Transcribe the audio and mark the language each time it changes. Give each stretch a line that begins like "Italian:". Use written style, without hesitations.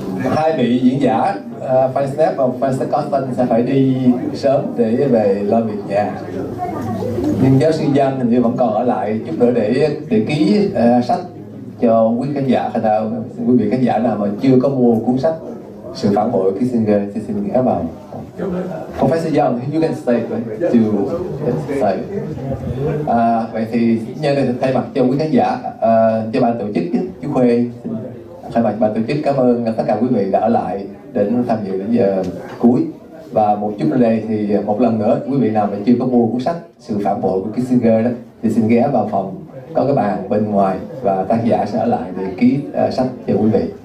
Vietnamese: Hai vị diễn giả Snepp và Scotton sẽ phải đi sớm để về lo việc nhà, nhưng giáo sư Giang hình như vẫn còn ở lại chút nữa để ký sách cho quý khán giả. Quý vị khán giả nào mà chưa có mua cuốn sách Sự phản bội Kissinger thì xin ghé vào.
English: Professor Young, you can stay to say.
Vietnamese: Vậy thì nhân đây thay mặt cho quý khán giả, cho ban tổ chức, chú Khuê thay mặt ban tổ chức cảm ơn tất cả quý vị đã ở lại đến tham dự đến giờ cuối. Và một chút nữa đây thì một lần nữa, quý vị nào mà chưa có mua cuốn sách Sự phản bội của Kissinger đó thì xin ghé vào phòng, có cái bàn bên ngoài và tác giả sẽ ở lại để ký sách cho quý vị.